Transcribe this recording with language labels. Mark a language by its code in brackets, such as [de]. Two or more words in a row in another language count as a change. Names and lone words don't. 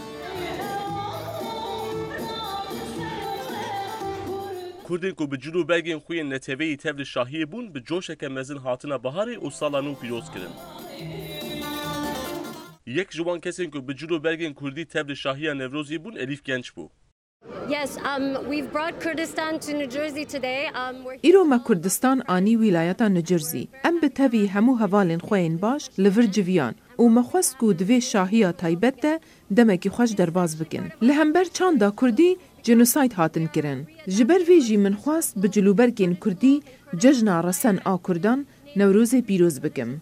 [ku] Kurdên ku bi cil û belgên xwe yên neteweyî tev li şahiyê bûn bi coşeke mezin hatina biharê û sala nû pîroz kirin. Yek ji wan kesên ku bi cil û belgên Kurdî tev li şahiya Newrozê bûn Elîf Genç bû. [en] Yes, we've brought Kurdistan to New Jersey today. [ku] Îro me Kurdistan anî wîlayeta Nîwcêrzî. Em bi tevî hemû hevalên xwe yên baş li vir civiyan û me xwest ku divê şahiya taybet de demekî xweş derbas bikin. Li hember çanda Kurdî genocide hatin kirin. Ji ber vê jî min xwast bi cilûbergên Kurdî cejna resen a Kurdan Newrozê pîroz bikim.